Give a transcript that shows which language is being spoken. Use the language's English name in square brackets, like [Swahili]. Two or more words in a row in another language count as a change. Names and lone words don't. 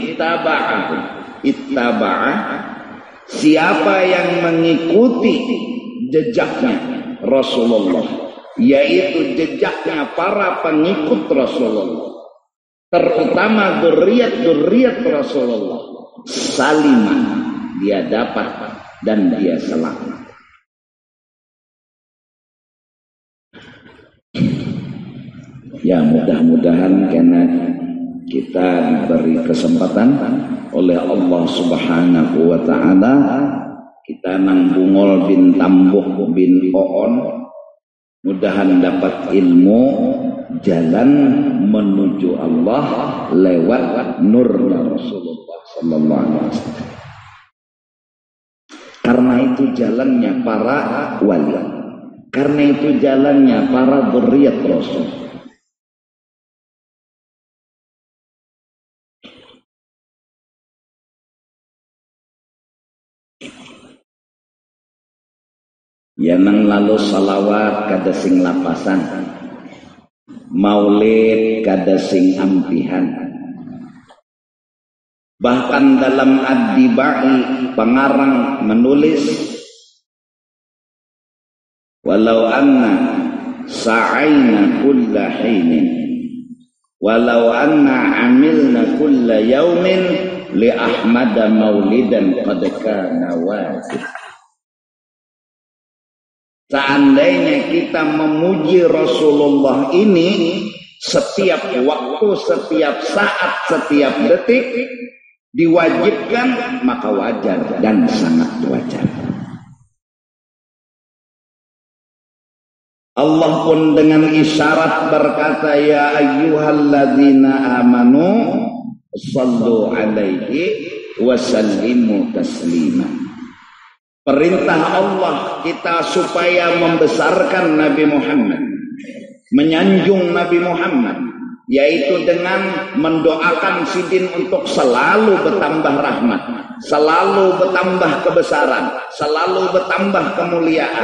[Indonesian] ittaba'a, siapa yang mengikuti jejaknya Rasulullah, yaitu jejaknya para pengikut Rasulullah, terutama dzurriyyat Rasulullah, saliman, dia dapat dan dia selamat. Ya, mudah-mudahan karena kita diberi kesempatan oleh Allah [Arabic] سبحانه وتعالى, [Indonesian] kita nang Bungol bin Tambuh bin Oon, mudahan dapat ilmu jalan menuju Allah lewat nurnya Rasulullah [Arabic] صلى الله عليه وسلم. [Indonesian] Karena itu jalannya para wali. Karena itu jalannya para dzurriyyat Rasul. [Banjar] Ya nang lalu salawat kada sing lapasan, maulid kada sing ampihan. [Indonesian] Bahkan dalam Ad-Dibai pengarang menulis, [Arabic] ولو أننا سعينا كل حين، ولو أننا عملنا كل يوم لأحمد مولدا قد كان واجب. [Indonesian] Seandainya kita memuji Rasulullah ini setiap waktu, setiap saat, setiap detik diwajibkan, maka wajar dan sangat wajar. Allah pun dengan isyarat berkata, [Arabic] يا أيها الذين آمنوا صلوا عليه وسلموا تسليما. [Indonesian] Perintah Allah kita supaya membesarkan Nabi Muhammad, menyanjung Nabi Muhammad, yaitu dengan mendoakan sidin untuk selalu bertambah rahmat, selalu bertambah kebesaran, selalu bertambah kemuliaan.